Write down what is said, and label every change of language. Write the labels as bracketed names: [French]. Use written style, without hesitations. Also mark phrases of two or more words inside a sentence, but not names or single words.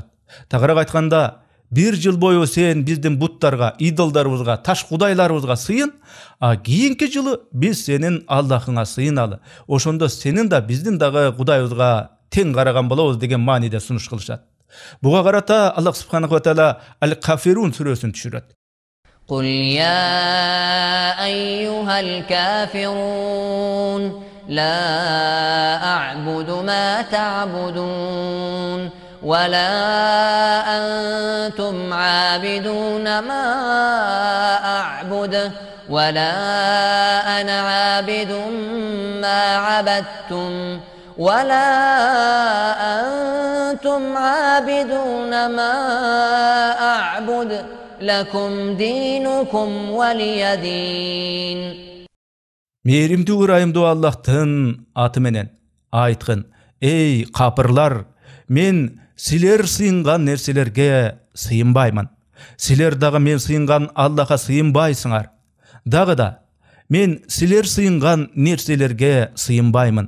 [Kyrgyz] Тагыраак айтканда, 1 жыл бою сен биздин буттарга, идолдарыбызга, таш кудайларыбызга сыйын, а кийинки жылы биз сенин Аллахыңа сыйыналы. Ошондо сенин да биздин дагы кудайыбызга тең караган болобуз деген мааниде сунуш кылышат. Буга карата [Arabic] الله سبحانه وتعالى [Kyrgyz] Ал-Кафирун сүрөсүн түшүрөт. [Arabic] قل يا أيها الكافرون لا أعبد ما تعبدون ولا أنتم عابدون ما أعبد ولا أنا عابد ما عبدتم ولا أنتم عابدون ما أعبد لكم دينكم ولي دين. [Kyrgyz] Мээримдүү ырайымдуу Аллахтын аты менен айткын: "Эй капырлар, мен силер сыйынган нерселерге сыйынбаймын. Силер дагы мен сыйынган Аллахка сыйынбайсыңар. Дагы да мен силер сыйынган нерселерге сыйынбаймын.